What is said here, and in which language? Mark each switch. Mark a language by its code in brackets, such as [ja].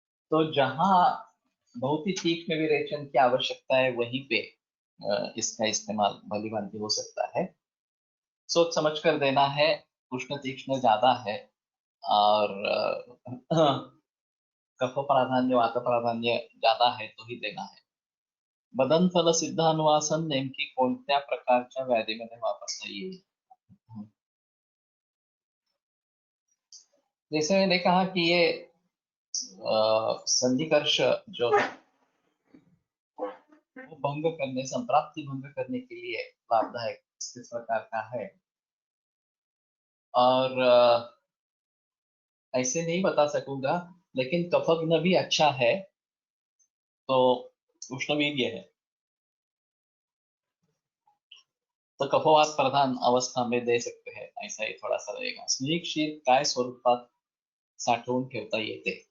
[hi] तो जहां बहुत ही तीक्ष्ण विरेचन की आवश्यकता है, वहीं पे इसका इस्तेमाल भली भांति हो सकता है। सोच समझ कर देना है। उष्ण तीक्ष्ण ज्यादा है, और कफ प्राधान्य वात प्राधान्य ज्यादा है तो ही देना है। [mr] बदनफल सिद्धानुवासन नेमकी कोणत्या प्रकारच्या व्याधीमध्ये वापरता येईल? [hi] जैसे मैंने कहा कि ये संधिकर्ष जो है वो भंग करने, संप्राप्ति भंग करने के लिए लाभदायक इस प्रकार का है। और ऐसे नहीं बता सकूंगा, लेकिन कफग्न भी अच्छा है, तो उष्णवीर्य है, तो कफवात प्रधान अवस्था में दे सकते हैं, ऐसा ही थोड़ा सा रहेगा। [mr] स्नेही क्षीर काय स्वरूपात साठवून ठेवता येते?